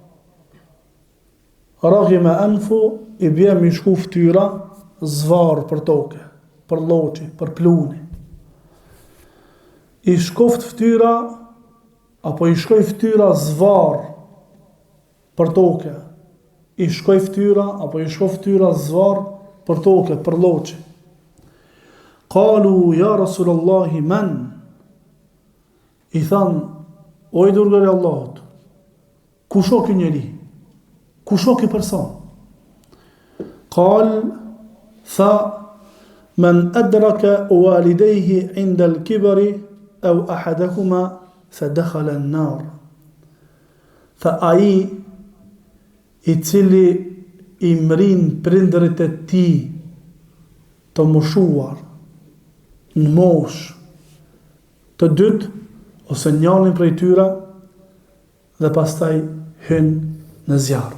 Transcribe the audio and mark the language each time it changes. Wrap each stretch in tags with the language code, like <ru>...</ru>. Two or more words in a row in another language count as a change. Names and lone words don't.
<ar>رغم أنف</ar> <sq>i bje mi shku fytyra zvarr për toke, për lloçi, për pluni. I shkoft fytyra apo i shkoj fytyra zvarr për toke. I shkoj fytyra apo i shkoj fytyra zvarr për toke, për lloçi.</sq> <ar>قالوا يا رسول الله من?</ar> <sq>I than, o i dërguari i Allahut, kush o ky njeri? Kush o ky person?</sq> <ar>قال tha من أدرك والديه عند الكبر أو أحدهما فدخل النار.</ar> <sq>Tha ai i cili i mrin prindërit e tij të moshuar në mosh të dytë ose njërin prej tyre dhe pastaj hyn në zjarr.</sq>